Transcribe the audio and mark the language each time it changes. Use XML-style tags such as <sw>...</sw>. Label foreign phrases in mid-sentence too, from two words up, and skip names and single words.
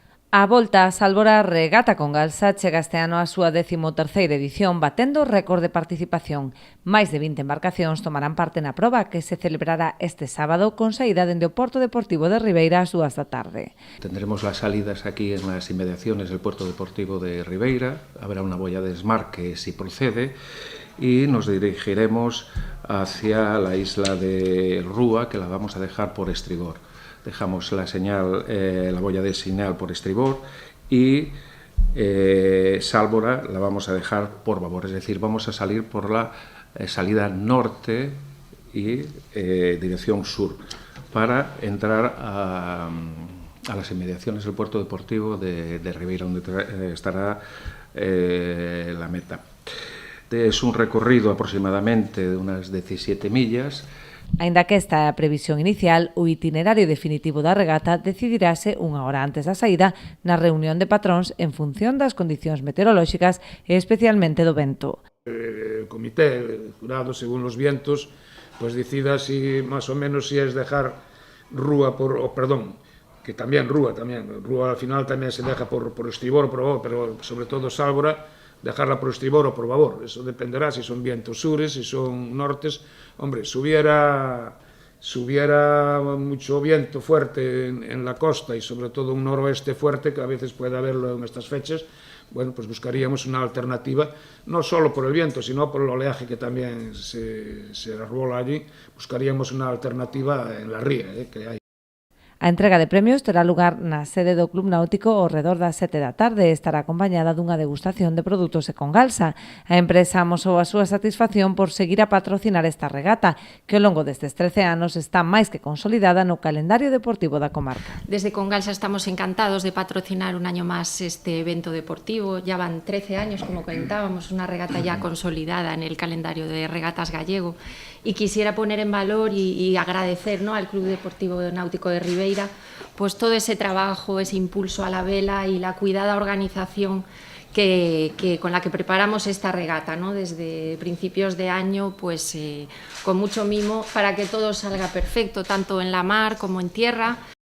<gl>A volta a Sálvora Regata con Galsa chega este ano a súa 13ª edición, batendo récord de participación. Máis de 20 embarcacións tomarán parte na proba que se celebrará este sábado con saída dende o Porto Deportivo de Ribeira ás 2 da tarde.</gl> <es>Tendremos las salidas aquí en las inmediaciones del Puerto Deportivo de Ribeira, habrá una boya de desmarque si procede y nos dirigiremos hacia la isla de Rúa, que la vamos a dejar por estribor. Dejamos la señal, la boya de señal por estribor y Sálvora la vamos a dejar por babor, es decir, vamos a salir por la salida norte y dirección sur para entrar a las inmediaciones del Puerto Deportivo de Ribeira, donde estará la meta. Es un recorrido aproximadamente de unas 17 millas.</es> <gl>Aínda que esta é a previsión inicial, o itinerario definitivo da regata decidirase unha hora antes da saída na reunión de patróns en función das condicións meteorolóxicas e especialmente do vento.</gl> <es>El comité, jurado según los vientos, pues decida si más o menos si es dejar Rúa por, que también Rúa al final también se deja por estribor o por babor, pero sobre todo Sálvora, dejarla por estribor o por babor. Eso dependerá si son vientos sures, si son nortes. Hombre, si hubiera mucho viento fuerte en la costa y sobre todo un noroeste fuerte, que a veces puede haberlo en estas fechas, bueno, pues buscaríamos una alternativa, no solo por el viento, sino por el oleaje que también se arrola allí, buscaríamos una alternativa en la ría que hay.</es> <gl>A entrega de premios terá lugar na sede do Club Náutico ao redor das 7 da tarde e estará acompañada dunha degustación de produtos e con Galsa. A empresa amosou a súa satisfacción por seguir a patrocinar esta regata, que ao longo destes 13 anos está máis que consolidada no calendario deportivo da comarca.</gl> <es>Desde Congalsa estamos encantados de patrocinar un año más este evento deportivo. Ya van 13 años, como comentábamos, una regata ya consolidada en el calendario de regatas gallego. Y quisiera poner en valor y agradecer, ¿no?, al Club Deportivo Náutico de Ribeira pues todo ese trabajo, ese impulso a la vela y la cuidada organización con la que preparamos esta regata, ¿no?, desde principios de año, pues con mucho mimo para que todo salga perfecto, tanto en la mar como en tierra.</es>